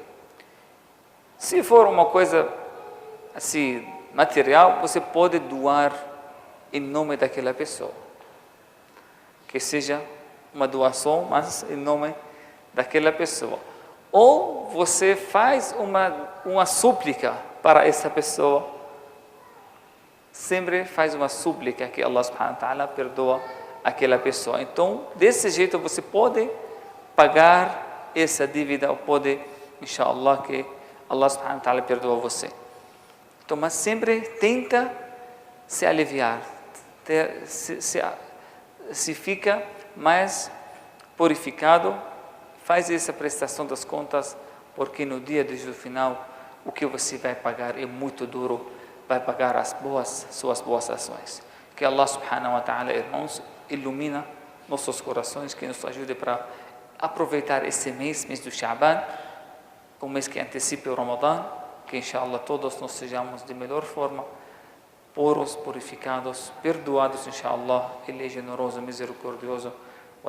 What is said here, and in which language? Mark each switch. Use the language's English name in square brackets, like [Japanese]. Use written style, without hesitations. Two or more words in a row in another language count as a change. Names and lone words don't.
[Portuguese] Se for uma coisa assim, material, você pode doar em nome daquela pessoa. Que seja uma doação, mas em nome daquela pessoa. Ou você faz uma súplica para essa pessoa. Sempre faz uma súplica que [Arabic] الله سبحانه وتعالى [Portuguese] perdoa aquela pessoa. Então, desse jeito você pode pagar essa dívida, ou pode, inshallah, que [Arabic] الله سبحانه وتعالى [Portuguese] perdoa você. Então, mas sempre tenta se aliviar, se fica mais purificado, faz essa prestação das contas, porque no dia do juízo final, o que você vai pagar é muito duro, vai pagar suas boas ações. [Arabic] Que الله سبحانه وتعالى, [Portuguese] irmãos, ilumina nossos corações, que nos ajude para aproveitar esse mês do Sha'ban, o mês que antecipa o Ramadã, que inshallah todos nós sejamos de melhor forma, puros, purificados, perdoados, inshallah. Ele é generoso, misericordioso.